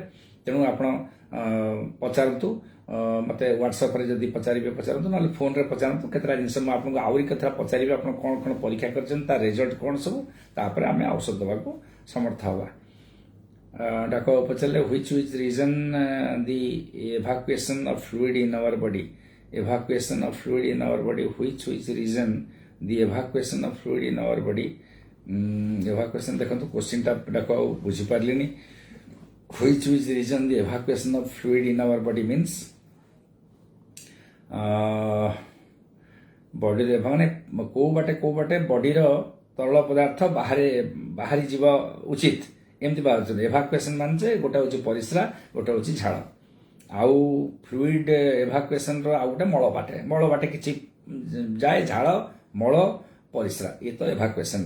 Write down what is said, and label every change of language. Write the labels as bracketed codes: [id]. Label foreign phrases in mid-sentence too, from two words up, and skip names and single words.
[or] ତେଣୁ ଆପଣ ପଚାରନ୍ତୁ ମୋତେ ହ୍ୱାଟ୍ସଆପ୍ରେ ଯଦି ପଚାରିବେ ପଚାରନ୍ତୁ, ନହେଲେ ଫୋନ୍ରେ ପଚାରନ୍ତୁ। କେତେଟା ଜିନିଷ ମୁଁ ଆପଣଙ୍କୁ ଆହୁରି କେତେଟା ପଚାରିବି, ଆପଣ କ'ଣ କ'ଣ ପରୀକ୍ଷା କରିଛନ୍ତି, ତା ରେଜଲ୍ଟ କ'ଣ ସବୁ, ତାପରେ ଆମେ ଔଷଧ ଦେବାକୁ ସମର୍ଥ ହେବା। ଡାକ ପଚାରିଲେ [en] which reason the evacuation of fluid in our body, evacuation of fluid in our body, which reason the evacuation of fluid in our body। [or] evacuation ଦେଖନ୍ତୁ କୋଶ୍ଚିନ୍ଟା ଡାକ ଆଉ ବୁଝିପାରିଲିନି। [en] which reason the evacuation of fluid in our body means [or] ବଡିରେ ମାନେ କୋଉ ବାଟେ ବଡିର ତରଳ ପଦାର୍ଥ ବାହାରି ଯିବା ଉଚିତ, ଏମିତି ବାହାରୁଛନ୍ତି। ଏଭାକୁଏସନ୍ ମାନେ ଯେ ଗୋଟେ ହେଉଛି ପରିସ୍ରା, ଗୋଟେ ହେଉଛି ଝାଳ। ଆଉ [en] fluid evacuationର [or] ଆଉ ଗୋଟେ ମଳ ବାଟେ କିଛି ଯାଏ, ଝାଳ, ମଳ, ପରିସ୍ରା, ଇଏ ତ ଏଭାକୁଏସନ୍ର।